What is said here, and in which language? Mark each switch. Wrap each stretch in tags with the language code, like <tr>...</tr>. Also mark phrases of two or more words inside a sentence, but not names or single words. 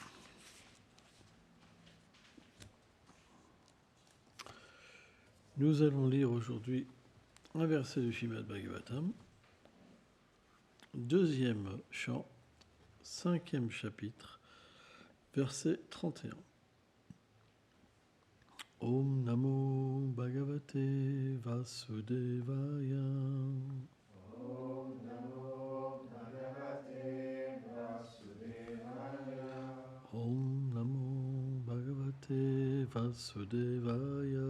<fr>Nous allons lire aujourd'hui un verset du Srimad Bhagavatam, deuxième chant, cinquième chapitre, verset 31.</fr> <sa>ॐ नमो भगवते वासुदेवाय. ॐ नमो भगवते वासुदेवाय. ॐ नमो भगवते वासुदेवाय.</sa>